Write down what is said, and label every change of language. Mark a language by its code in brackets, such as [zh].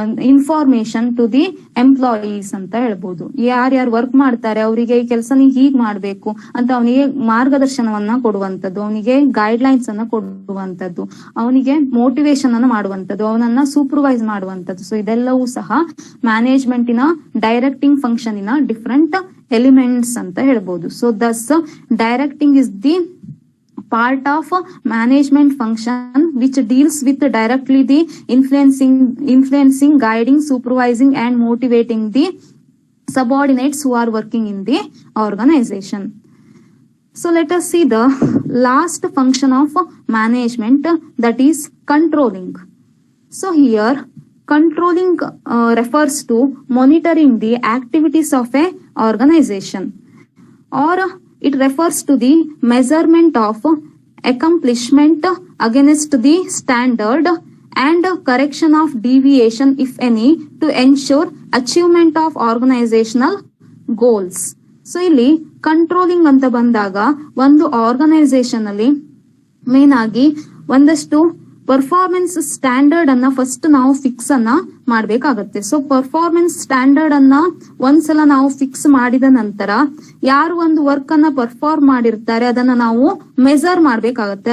[en] information to the employees [kn] ಅಂತ ಹೇಳ್ಬೋದು. ಯಾರ್ಯಾರು ವರ್ಕ್ ಮಾಡ್ತಾರೆ ಅವರಿಗೆ ಈ ಕೆಲಸ ನೀವು ಹೀಗ್ ಮಾಡ್ಬೇಕು ಅಂತ ಅವನಿಗೆ ಮಾರ್ಗದರ್ಶನವನ್ನ ಕೊಡುವಂತದ್ದು, ಅವನಿಗೆ ಗೈಡ್ ಲೈನ್ಸ್ ಅನ್ನ ಕೊಡುವಂತದ್ದು, ಅವನಿಗೆ ಮೋಟಿವೇಶನ್ ಅನ್ನ ಮಾಡುವಂತದ್ದು, ಅವನನ್ನ ಸೂಪರ್ವೈಸ್ ಮಾಡುವಂತದ್ದು. ಸೊ ಇದೆಲ್ಲವೂ ಸಹ ಮ್ಯಾನೇಜ್ಮೆಂಟಿನ ಡೈರೆಕ್ಟಿಂಗ್ ಫಂಕ್ಷನ್ ಇನ ಡಿಫ್ರೆಂಟ್ ಎಲಿಮೆಂಟ್ಸ್ ಅಂತ ಹೇಳ್ಬೋದು. [en] So thus directing is the part of management function which deals with directly the influencing, guiding, supervising and motivating the subordinates who are working in the organization. So let us see the last function of management, that is controlling. So here controlling refers to monitoring the activities of a organization, or it refers to the measurement of accomplishment against the standard and correction of deviation, if any, to ensure achievement of organizational goals. [kn] So ಇಲ್ಲಿ controlling ಅಂತ ಬಂದಾಗ ಒಂದು organisation ಅಲ್ಲಿ main ಆಗಿ ಒಂದಷ್ಟು performance standard ಅನ್ನ first ನಾವು fix ಅನ್ನ ಮಾಡ್ಬೇಕಾಗತ್ತೆ. ಸೊ ಪರ್ಫಾರ್ಮೆನ್ಸ್ ಸ್ಟ್ಯಾಂಡರ್ಡ್ ಅನ್ನ ಒಂದ್ಸಲ ನಾವು ಫಿಕ್ಸ್ ಮಾಡಿದ ನಂತರ ಯಾರು ಒಂದು ವರ್ಕ್ ಅನ್ನ ಪರ್ಫಾರ್ಮ್ ಮಾಡಿರ್ತಾರೆ ಅದನ್ನ ನಾವು ಮೆಜರ್ ಮಾಡ್ಬೇಕಾಗತ್ತೆ.